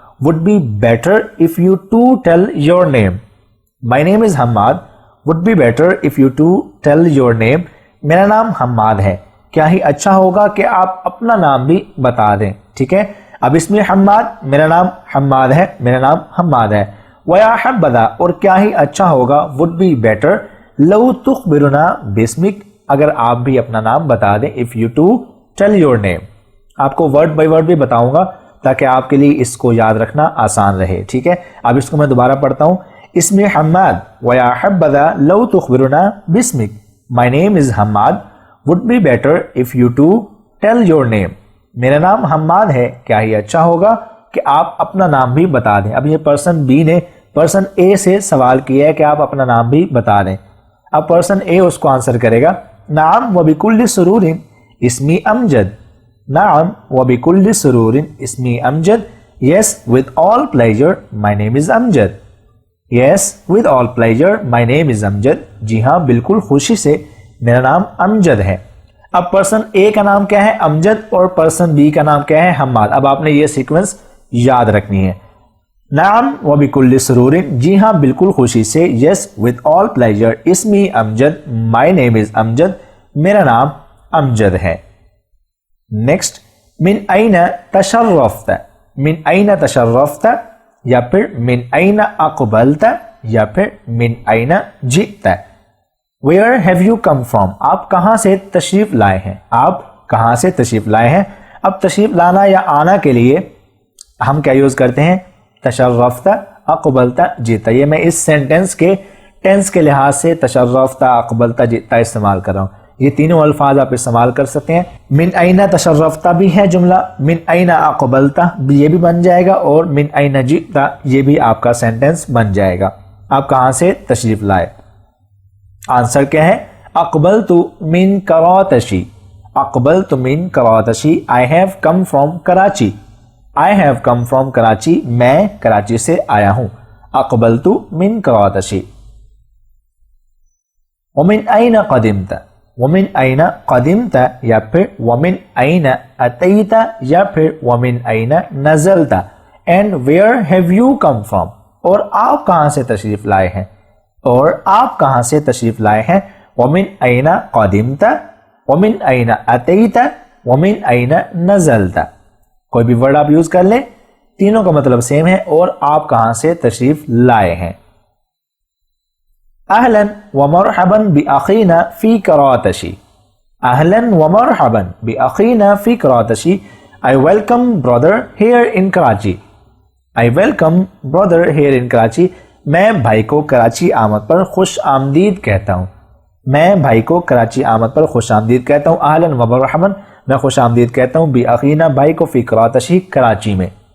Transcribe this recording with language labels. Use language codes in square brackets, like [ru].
[en] Would be better if you too tell your name. My name is Hamad. Would be better if you too tell your name. [ur] میرا نام حماد ہے، کیا ہی اچھا ہوگا کہ آپ اپنا نام بھی بتا دیں. ٹھیک ہے، اب اس میں حماد، میرا نام حماد ہے، میرا نام حماد ہے. [ar] وَيَا حَبَّذَا، [ur] اور کیا ہی اچھا ہوگا، [en] would be better [ar] لَوْ تُخْبِرُنَا بِاسْمِكَ، [ur] اگر آپ بھی اپنا نام بتا دیں. [en] if you too tell your name. [ur] آپ کو ورڈ بائی ورڈ بھی بتاؤں گا تاکہ آپ کے لیے اس کو یاد رکھنا آسان رہے. ٹھیک ہے، اب اس کو میں دوبارہ پڑھتا ہوں. [ar] اسمی حماد وَيَا حَبَّذَا لَوْ تُخْبِرُنَا بِاسْمِكَ. [en] My name is Hamad. Would be better if you too tell your name. [ur] میرا نام حماد ہے، کیا ہی اچھا ہوگا کہ آپ اپنا نام بھی بتا دیں. اب یہ پرسن بی نے پرسن اے سے سوال کیا ہے کہ آپ اپنا نام بھی بتا دیں. اب پرسن اے اس کو آنسر کرے گا، [ar] نعم وبکل سرور اسمی امجد. نعم وبکل سرور اسمی امجد. [en] Yes, with all pleasure, my name is Amjad. Yes, with all pleasure, my name is Amjad. [ur] جی ہاں، بالکل خوشی سے میرا نام امجد ہے. اب پرسن اے کا نام کیا ہے؟ امجد، اور پرسن بی کا نام کیا ہے؟ حماد. اب آپ نے یہ سیکوینس یاد رکھنی ہے. [ar] نعم وبکل سرور، [ur] جی ہاں بالکل خوشی سے. [en] Yes, with all pleasure, [ar] اسمی امجد. [en] My name is Amjad, [ur] میرا نام امجد ہے. [ar] نیکسٹ، من این تشرفت. من این تشرفت، یا پھر من این اقبلت، یا پھر من این جئت. [en] Where have you come from؟ [ur] آپ کہاں سے تشریف لائے ہیں؟ آپ کہاں سے تشریف لائے ہیں؟ اب تشریف لانا یا آنا کے لیے ہم کیا یوز کرتے ہیں؟ [ar] تشرفت، اقبلت، جئت. [ur] یہ میں اس سینٹنس کے ٹینس کے لحاظ سے تشرفت، اقبلت، جئت استعمال کر رہا ہوں. یہ تینوں الفاظ آپ استعمال کر سکتے ہیں. [ar] من این تشرفت [ur] بھی ہے جملہ، [ar] من این اقبلت [ur] بھی یہ بھی بن جائے گا، اور [ar] من این جئت [ur] یہ بھی آپ کا سینٹنس بن جائے گا. آپ کہاں سے تشریف لائے؟ آنسر کیا ہے؟ [ar] اقبلت من کراتشی. اقبلت من کراتشی. [en] I have come from Karachi. I have come from Karachi. [ur] میں کراچی سے آیا ہوں. [ar] اقبلت من کراتشی. ومن این قدمت. ومن این قدمت، یا پھر ومن این اتیت، یا پھر ومن این نزلت. [en] And where have you come from؟ [ur] اور آپ کہاں سے تشریف لائے ہیں؟ اور آپ کہاں سے تشریف لائے ہیں؟ [ar] ومن این قدمت، ومن این اتیت، ومن این نزلت. [ur] کوئی بھی ورڈ آپ یوز کر لیں، تینوں کا مطلب سیم ہے، اور آپ کہاں سے تشریف لائے ہیں. [ar] اہلا ومرحبا باخینا فی کراتشی. اہلا ومرحبا باخینا فی کراتشی. [en] I welcome brother here in Karachi. I welcome brother here in Karachi. [ur] میں بھائی کو کراچی آمد پر خوش آمدید کہتا ہوں. میں بھائی کو کراچی آمد پر خوش آمدید کہتا ہوں. [ar] اہلا و مرحبا [ur] میں خوش آمدید کہتا ہوں [ar] بی اخینا [ur] بھائی کو [ar] فی کراتشی [ur] کراچی میں.